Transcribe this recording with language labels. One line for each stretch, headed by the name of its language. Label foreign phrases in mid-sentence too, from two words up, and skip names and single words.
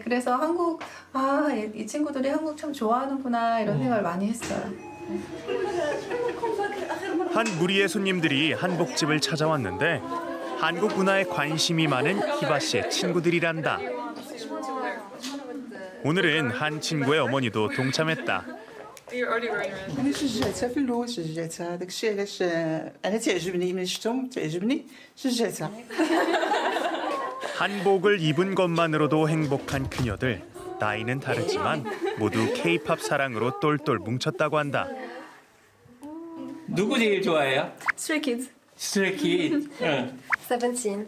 Korean: 그래서 한국 이 친구들이 한국 참 좋아하는구나 이런 생각을 많이 했어요. 한 무리의 손님들이 한복집을 찾아왔는데 한국 문화에 관심이 많은 희바 씨의 친구들이란다. 오늘은 한 친구의 어머니도 동참했다.
Arabic: أنا شجعتها في الأول شجعتها داكشي علاش أنا تعجبني ملي شفتهم تعجبني شجعتها.
Korean: 한복을 입은 것만으로도 행복한 그녀들. 나이는 다르지만 모두 K-팝 사랑으로 똘똘 뭉쳤다고 한다. 누구 제일 좋아해요? Stray Kids. Stray Kids. 17.